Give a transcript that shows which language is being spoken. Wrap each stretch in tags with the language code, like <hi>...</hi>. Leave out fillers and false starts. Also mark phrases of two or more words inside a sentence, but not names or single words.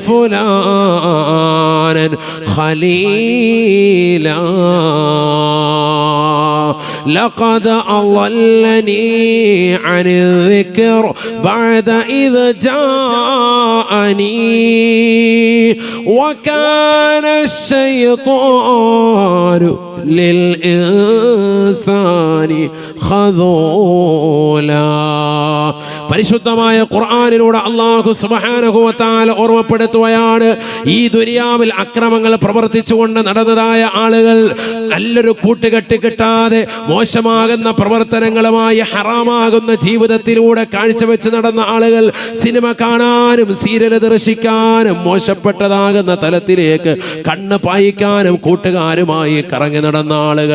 <ar>فلانا خليلا لقد أضلني عن الذكر بعد إذ جاءني وكان الشيطان للإنسان خذولا.</ar> <ml>പരിശുദ്ധമായ ഖുർആനിലൂടെ</ml> <ar>الله سبحانه وتعالى</ar> <ml>ഓർമ്മപ്പെടുത്തുകയാണ്. ഈ ദുനിയാവിൽ അക്രമങ്ങൾ പ്രവർത്തിച്ചുകൊണ്ട് നടന്നതായ ആളുകൾ നല്ലൊരു കൂട്ടുകെട്ട് കിട്ടാതെ മോശമാകുന്ന പ്രവർത്തനങ്ങളുമായി ഹറാമാകുന്ന ജീവിതത്തിലൂടെ കാഴ്ചവെച്ച് നടന്ന ആളുകൾ സിനിമ കാണാനും സീരിയൽ ദർശിക്കാനും മോശപ്പെട്ടതാകുന്ന തലത്തിലേക്ക് കണ്ണ് പായിക്കാനും കൂട്ടുകാരുമായി കറങ്ങി നടന്ന ആളുകൾ.</ml>